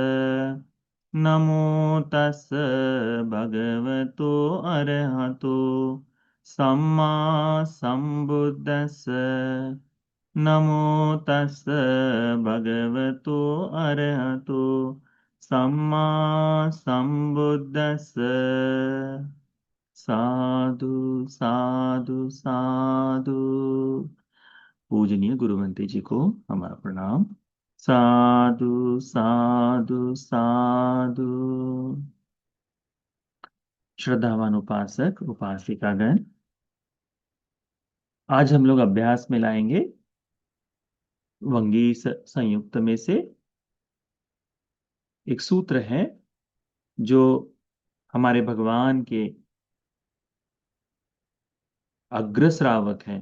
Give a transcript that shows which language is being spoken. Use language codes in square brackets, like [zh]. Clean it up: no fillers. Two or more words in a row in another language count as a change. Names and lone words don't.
[pi] नमो तस् भगवतो अरहतो सम्मा सम्बुद्धस्स। नमो तस् भगवतो अरहतो सम्मा सम्बुद्धस्स। साधु साधु साधु। [hi] पूजनीय गुरुवंती जी को हमारा प्रणाम। [pi] साधु साधु साधु। [hi] श्रद्धावान उपासक उपासिकागण, आज हम लोग अभ्यास में लाएंगे वंगी संयुक्त में से एक सूत्र है जो हमारे भगवान के अग्र श्रावक हैं।